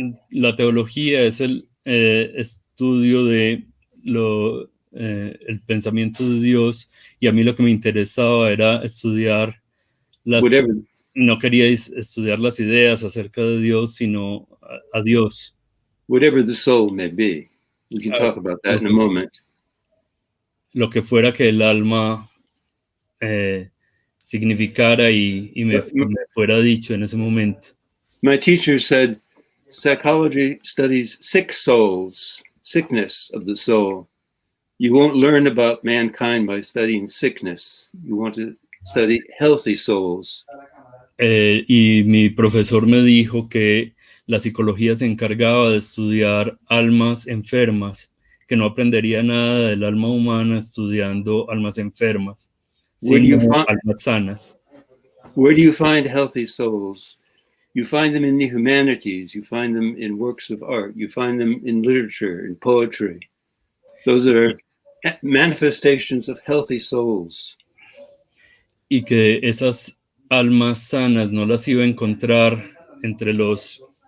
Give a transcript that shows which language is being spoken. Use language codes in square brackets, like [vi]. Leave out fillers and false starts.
[es] La teología es el estudio de el pensamiento de Dios, y a mí lo que me interesaba era estudiar no quería estudiar las ideas acerca de Dios, sino a Dios. [en] Whatever the soul may be. We can talk about that in a moment. [es] Lo que fuera que el alma significara y me fuera dicho en ese momento. [en] My teacher said, psychology studies sick souls, sickness of the soul. You won't learn about mankind by studying sickness. You want to study healthy souls. [es] Y mi profesor me dijo que la psicología se encargaba de estudiar almas enfermas, que no aprendería nada del alma humana estudiando almas enfermas, sino almas sanas. [en] Where do you find healthy souls? You find them in the humanities. You find them in works of art. You find them in literature, in poetry. Those are manifestations of healthy souls. [es] Y que esas almas sanas no las iba a encontrar entre los...